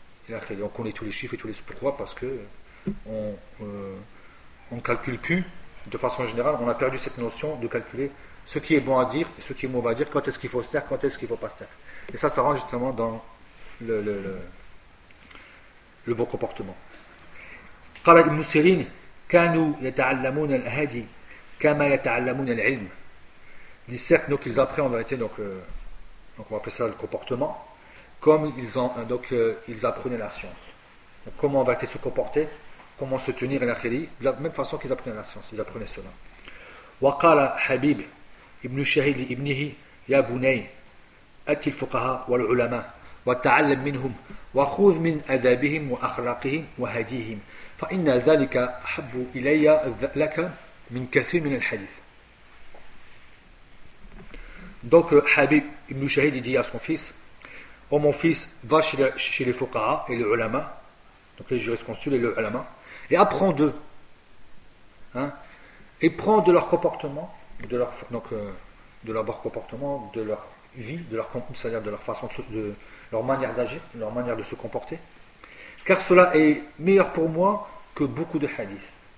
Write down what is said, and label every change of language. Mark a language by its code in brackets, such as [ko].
[fr] Et on connaît tous les chiffres et tous les. Pourquoi? Parce que on ne calcule plus, de façon générale, on a perdu cette notion de calculer ce qui est bon à dire et ce qui est mauvais à dire, quand est-ce qu'il faut se taire, quand est-ce qu'il ne faut pas se taire. Et ça rentre justement dans le bon comportement. [ar] قال ابن سيرين كانوا يتعلمون الهدي كما يتعلمون العلم. [fr] Certes, donc ils apprennent en vérité, donc on appelle ça le comportement, comme ils apprenaient la science. Donc, comment on va se comporter, comment se tenir et la khéli, de la même façon qu'ils apprenaient la science, ils apprenaient cela. [ar] وقال حبيب ابن شهيد لابنه يا بني أتي الفقهاء والعلماء وتعلم منهم وخذ من آدابهم وأخلاقهم وهديهم فإن ذلك أحب إلي لك من كثير من الحديث. [fr] Donc Habib ibn Shahid dit à son fils: Oh mon fils, va chez les fuqaha et les ulama, donc les jurisconsultes et les ulama, et apprends d'eux, hein, et prends de leur comportement, de leur bon comportement, de leur vie, de leur compte, c'est-à-dire de leur façon de leur manière d'agir, leur manière de se comporter, car cela est meilleur pour moi que beaucoup de hadiths.